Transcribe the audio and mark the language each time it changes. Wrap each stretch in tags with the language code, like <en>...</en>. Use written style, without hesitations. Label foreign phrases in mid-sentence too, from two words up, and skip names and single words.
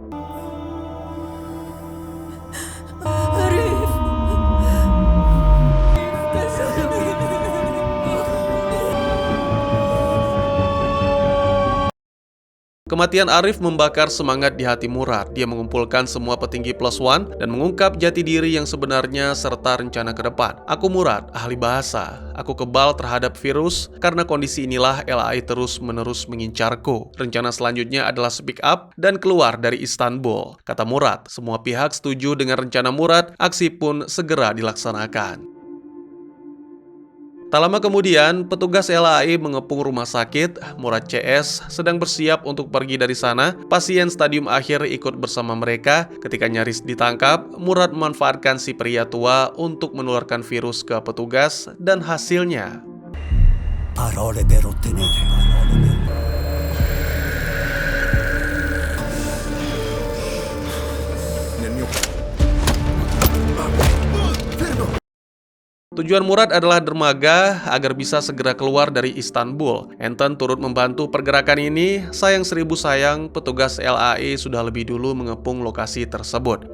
<id>Kematian Arif membakar semangat di hati Murad. Dia mengumpulkan semua petinggi Plus One dan mengungkap jati diri yang sebenarnya serta rencana ke depan. Aku Murad, ahli bahasa. Aku kebal terhadap virus. Karena kondisi inilah LAE terus-menerus mengincarku. Rencana selanjutnya adalah</id> <en>speak up</en> <id>dan keluar dari Istanbul. Kata Murad, semua pihak setuju dengan rencana Murad. Aksi pun segera dilaksanakan. Tak lama kemudian, petugas LAE mengepung rumah sakit. Murad CS sedang bersiap untuk pergi dari sana. Pasien stadium akhir ikut bersama mereka. Ketika nyaris ditangkap, Murad memanfaatkan si pria tua untuk menularkan virus ke petugas dan hasilnya.</id> <it>Parole per ottenere.</it> <id>Tujuan Murad adalah dermaga agar bisa segera keluar dari Istanbul. Anton turut membantu pergerakan ini. Sayang 1000 sayang, petugas LAE sudah lebih dulu mengepung lokasi tersebut.</id>